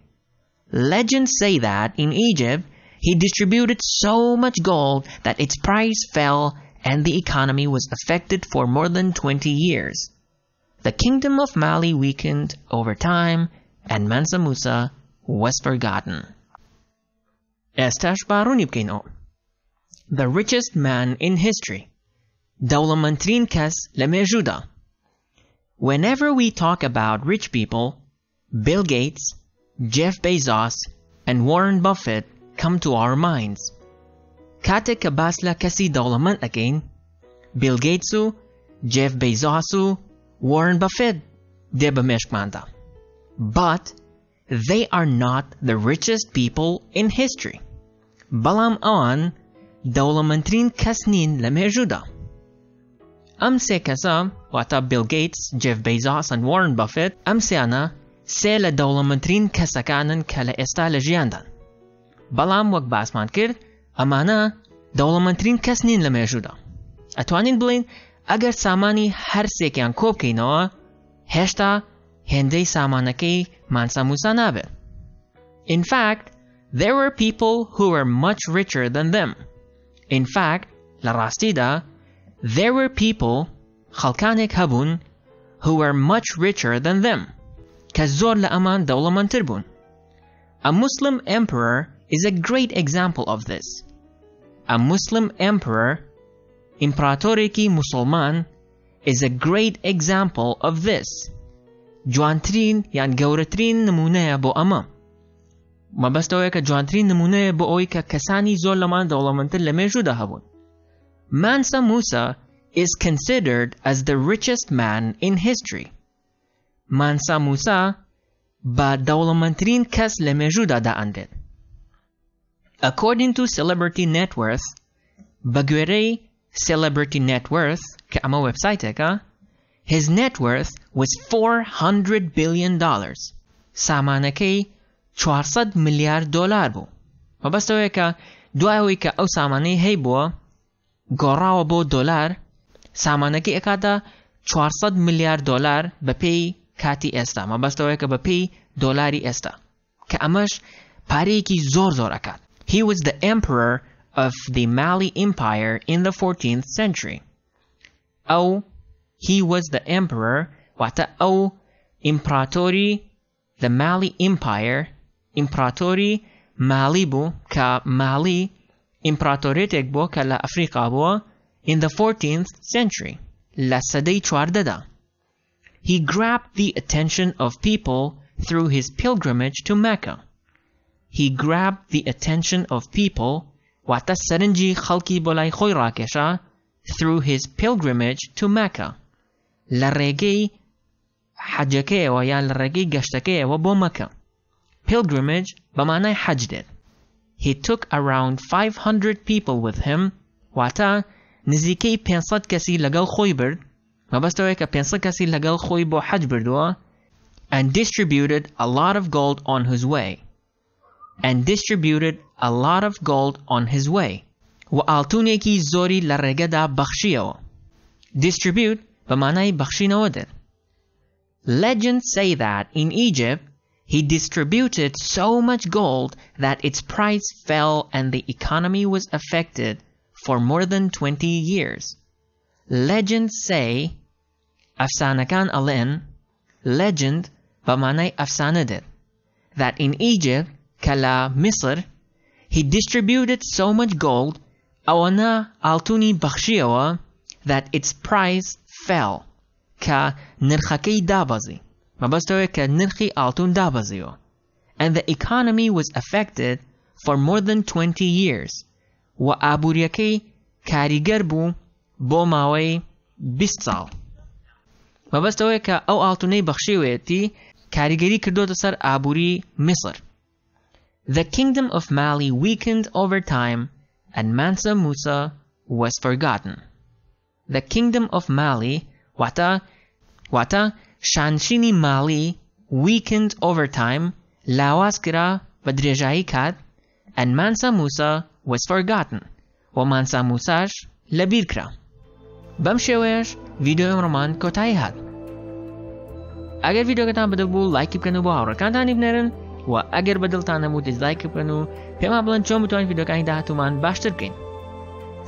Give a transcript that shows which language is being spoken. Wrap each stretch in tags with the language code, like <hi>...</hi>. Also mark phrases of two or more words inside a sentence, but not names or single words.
<en>Legends say that in Egypt, he distributed so much gold that its price fell and the economy was affected for more than 20 years. The kingdom of Mali weakened over time and Mansa Musa was forgotten. Estash baruni bkino. The richest man in history.</en> <ckb>دەوڵەمەندترین کەس لە مێژوودا.</ckb> <en>Whenever we talk about rich people, Bill Gates, Jeff Bezos, and Warren Buffett come to our minds.</en> <ckb>کاتێک کە باس لە کەسی دەوڵەمەند ئەکەین، Bill Gates و Jeff Bezos و Warren Buffett دێ بە مێشکماندا.</ckb> <en>But they are not the richest people in history.</en> <ckb>بەڵام ئەوان دەوڵەمەندترین کەس نین لە مێژوودا. ئەم سێ کەسە واتە Bill Gates, Jeff Bezos and Warren Buffett ئەم سێیانە سێ لە دەوڵەمەندترین کەسەکانن کە لە ئێستا لە ژیاندان. بەڵام وەک باسمان کرد ئەمانە دەوڵەمەندترین کەس نین لە مێژوودا. ئەتوانین بڵین ئەگەر سامانی هەر سێکیان کۆ بکەینەوە هێشتا هێندەی سامانەکەی مانسا موسا نابێت.</ckb> <en>In fact, there were people who were much richer than them. In fact,</en> <ckb>لە ڕاستیدا</ckb> <en>there were people</en> <ckb>خەڵکانێک هەبوون</ckb> <en>who were much richer than them</en> <ckb>کە زۆر لە ئەمان دەوڵەمەندتر بوون.</ckb> <en>A Muslim emperor is a great example of this. A Muslim emperor,</en> <ckb>ئیمپراتۆرێکی موسڵمان,</ckb> <en>is a great example of this.</en> <ckb>جوانترین یان گەورەترین نمونەیە بۆ ئەمە. مەبەستەوەیە کە جوانترین نمونەیە بۆ ئەوەی کە کەسانی زۆر لەمان دەوڵەمەندتر لە مێژوودا هەبوون.</ckb> <en>Mansa Musa is considered as the richest man in history.</en> <ckb>Mansa Musa با دەوڵەمەندترین کەس لە مێژوودا دائەندێت.</ckb> <en>According to Celebrity Net Worth,</en> <ckb>بە گوێرەی Celebrity Net Worth کە ئەمە وێبسایتێکە,</ckb> <en>his net worth was $400 billion.</en> <ckb>سامانەکەی 400 ملیار دۆلار بوو. مەبەستەوەیە کە دوایەوەی کە ئەو سامانەی هەی بووە گۆڕاوە بۆ دۆلار، سامانەکەی ئەکاتە 400 ملیار دۆلار بە پێی کاتی ئێستا. مەبەستەوەیە کە بە پێی دۆلاری ئێستا کە ئەمەش پارەیەکی زۆر زۆر ئەکات.</ckb> <en>He was the emperor of the Mali Empire in the 14th century. He was the emperor</en> <ckb>واتە ئەو ئیمپراتۆری</ckb> <en>the Mali Empire</en> <ckb>ئیمپراتۆری مالی بوو کە مالی ئیمپراتۆرێتێک بووە کە لە ئەفریقا بووە</ckb> <en>in the 14th century</en> <ckb>لە سەدەی 14دا.</ckb> <en>He grabbed the attention of people through his pilgrimage to Mecca. He grabbed the attention of people</en> <ckb>واتە سەرنجی خەڵکی بۆ لای خۆی ڕاکێشا</ckb> <en>through his pilgrimage to Mecca</en> <ckb>لە ڕێگەی حەجەکەیەوە یان لە ڕێگەی گەشتەکەیەوە بۆ مەکە. Pilgrimage بە مانای حەج دێت.</ckb> <en>He took around 500 people with him</en> <ckb>واتە نزیکەی 500 کەسی لەگەڵ خۆی برد. مەبەستەوەیە کە 500 کەسی لەگەڵ خۆی بۆ حەج بردووە</ckb> <en>and distributed a lot of gold on his way. And distributed a lot of gold on his way.</en> <ckb>و ئاڵتونێکی زۆری لە ڕێگەدا بەخشیەوە. Distribute بە مانای بەخشینەوە دێت.</ckb> <en>Legends say that in Egypt, he distributed so much gold that its price fell and the economy was affected for more than 20 years. legends say</en> <ckb>ئەفسانەکان ئەڵێن legend بە مانای ئەفسانە دێت</ckb> <en>that in Egypt</en> <ckb>کە لە میسر</ckb> <en>he distributed so much gold</en> <ckb>ئەوەنە ئاڵتونی بەخشیەوە</ckb> <en>that its price fell</en> <ckb>کە نرخەکەی دابەزی مەبەستەوەی کە نرخی ئاڵتون دابەزیەوە</ckb> <en>and the economy was affected for more than 20 years</en> <ckb>و ئابووریەکەی کاریگەر بوو بۆ ماوەی 20 ساڵ مەبەستەوەی کە ئەو ئاڵتونەی بەخشیوێتی کاریگەری کردوتە سەر ئابووری میسر.</ckb> <en>The kingdom of Mali weakened over time and Mansa Musa was forgotten. The kingdom of Mali</en> <ckb>واتە شانشینی مالی</ckb> <en>weakened over time</en> <ckb>لاواز کرا بە درێژایی کات</ckb> <en>and Mansa Musa was forgotten</en> <ckb>و مانسا موساش لەبیر کرا. بەم شێوەیەش ڤیدیۆ ئەمڕۆمان کۆتایی هات. ئەگەر ڤیدیۆکەتان بەدەبوو لایکی بکەن و بۆ هاوڕێکانتانی بنێرن و ئەگەر بەدڵتان نەبوو دیزلایک بکەن و پێمان بڵێن چۆن بتوانین ڤیدیۆکانی داهاتوومان باشتر بکەین.</ckb>